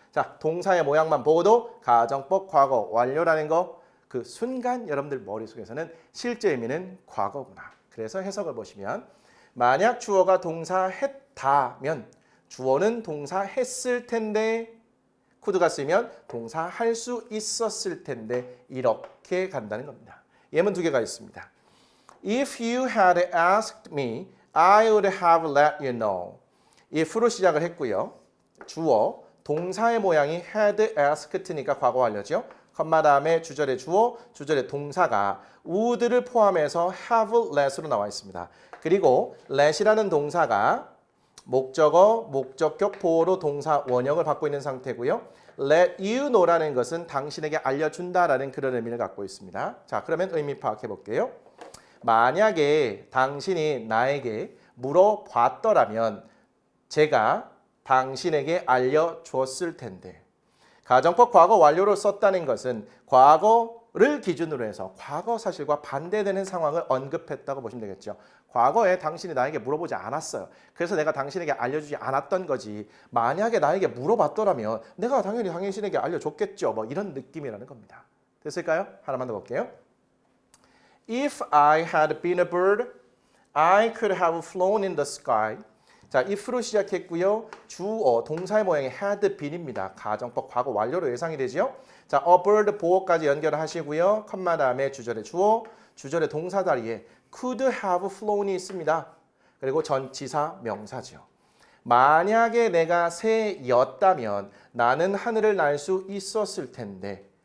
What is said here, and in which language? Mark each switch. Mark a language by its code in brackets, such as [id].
[ko] 자, 동사의 모양만 보고도 가정법 과거 완료라는 거, 그 순간 여러분들 머릿속에서는 실제 의미는 과거구나. 그래서 해석을 보시면 만약 주어가 동사 했다면 주어는 동사 했을 텐데, could가 쓰면 동사 할 수 있었을 텐데, 이렇게 간다는 겁니다. 예문 두 개가 있습니다. [en] If you had asked me, I would have let you know. [ko] if로 시작을 했고요. 주어, 동사의 모양이 had asked니까 과거 완료죠. 컴마 다음에 주절의 주어, 주절의 동사가 would를 포함해서 have let으로 나와 있습니다. 그리고 let이라는 동사가 목적어, 목적격, 보어로 동사 원형을 받고 있는 상태고요. let you know라는 것은 당신에게 알려준다라는 그런 의미를 갖고 있습니다. 자, 그러면 의미 파악해 볼게요. 만약에 당신이 나에게 물어봤더라면 제가 당신에게 알려줬을 텐데, 가정법 과거 완료로 썼다는 것은 과거를 기준으로 해서 과거 사실과 반대되는 상황을 언급했다고 보시면 되겠죠. 과거에 당신이 나에게 물어보지 않았어요. 그래서 내가 당신에게 알려주지 않았던 거지. 만약에 나에게 물어봤더라면 내가 당연히 당신에게 알려줬겠죠. 이런 느낌이라는 겁니다. 됐을까요? 하나만 더 볼게요. [en] If I had been a bird, I could have flown in the sky. [ko] 자, if로 시작했고요. 주어, 동사의 모양이 had been입니다. 가정법 과거 완료로 예상이 되죠. 자, a bird, 보어까지 연결하시고요. 컴마 다음에 주절의 주어, 주절의 동사 자리에 could have flown이 있습니다. 그리고 전치사 명사죠. 만약에 내가 새였다면 나는 하늘을 날 수 있었을 텐데.